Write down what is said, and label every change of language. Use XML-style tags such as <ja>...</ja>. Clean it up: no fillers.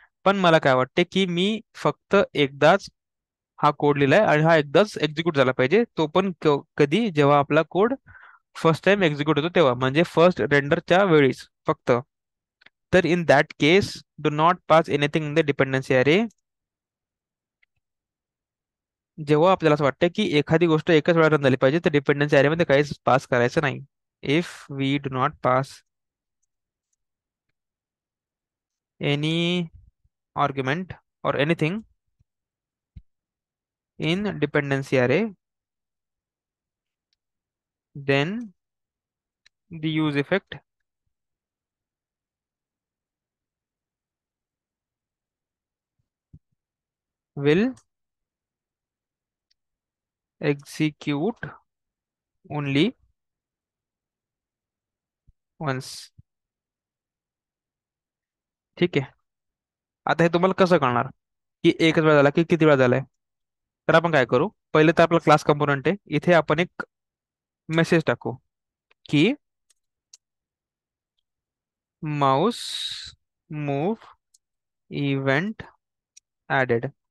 <mr>पण मला काय वाटते की मी फक्त एकदाच हा कोड लिहिलाय आणि हा एकदाच एक्झिक्यूट झाला पाहिजे, तो पण कधी, जेव्हा आपला कोड फर्स्ट टाइम एक्झिक्यूट होतो तेव्हा, म्हणजे फर्स्ट रेंडरच्या वेळीच फक्त.</mr> <en>तर in that case do not pass anything in the dependency array.</en> <mr>जेव्हा आपल्याला असं वाटतं की एखादी गोष्ट एकच वेळा रन झाली पाहिजे, तर डिपेंडन्सी अरेमध्ये काहीच पास करायचं नाही.</mr> <en>If we do not pass any argument or anything in dependency array, then the use effect will execute only once.</en> <mr>ठीक आहे. आता हे तुम्हाला कसं कळणार की एकच वेळा झाला की किती वेळा झालाय? तर आपण काय करू, पहिले तर आपला क्लास कंपोनंट आहे, इथे आपण एक मेसेज टाकू की माऊस मूव इव्हेंट ऍडेड.</mr>